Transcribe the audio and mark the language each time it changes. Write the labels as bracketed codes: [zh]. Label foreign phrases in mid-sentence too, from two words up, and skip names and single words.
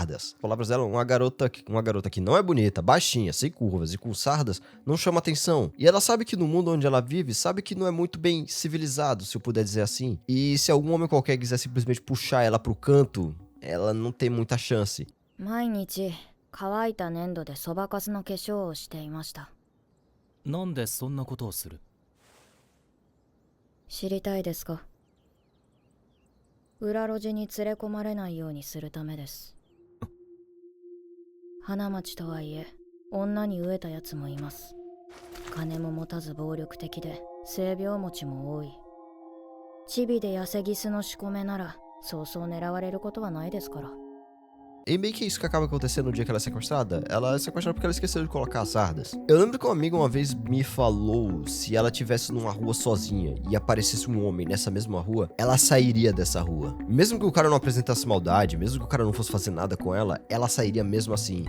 [pt] As palavras dela, uma garota que não é bonita, baixinha, sem curvas e com sardas, não chama atenção. E ela sabe que no mundo onde ela vive, sabe que não é muito bem civilizado, se eu puder dizer assim. E se algum homem qualquer quiser simplesmente puxar ela pro canto, ela não tem muita chance. [ja] 毎日乾いた粘土でそばかすの化粧をしていました。なんでそんなことをする？知りたいですか？裏路地に連れ込まれないようにするためです。花町とはいえ女に飢えたやつもいます。金も持たず暴力的で性病持ちも多い。チビで痩せギスの仕込めならそうそう狙われることはないですから。 [pt] E meio que isso que acaba acontecendo no dia que ela é sequestrada. Ela é sequestrada porque ela esqueceu de colocar as sardas. Eu lembro que uma amiga uma vez me falou se ela estivesse numa rua sozinha e aparecesse um homem nessa mesma rua, ela sairia dessa rua. Mesmo que o cara não apresentasse maldade, mesmo que o cara não fosse fazer nada com ela, ela sairia mesmo assim.